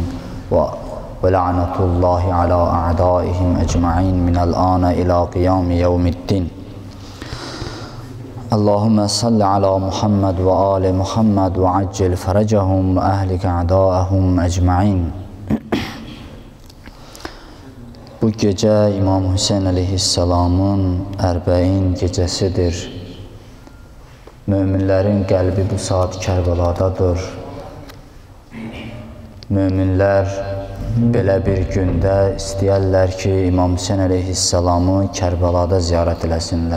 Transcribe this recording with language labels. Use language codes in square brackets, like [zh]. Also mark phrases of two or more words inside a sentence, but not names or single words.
[ar] ولعنة الله على أعدائهم أجمعين من الآن إلى قيام يوم الدين. اللهم صل على محمد وآل محمد وعجل فرجهم وأهلك أعداءهم أجمعين. [az] Bu gecə İmam Hüseyin əleyhissalamın ərbəin gecəsidir. Möminlərin qəlbi bu saat Kərbəladadır. Möminlər belə bir gündə istəyərlər ki, İmam Hüseyin əleyhissalamı Kərbəlada ziyarət eləsinlər.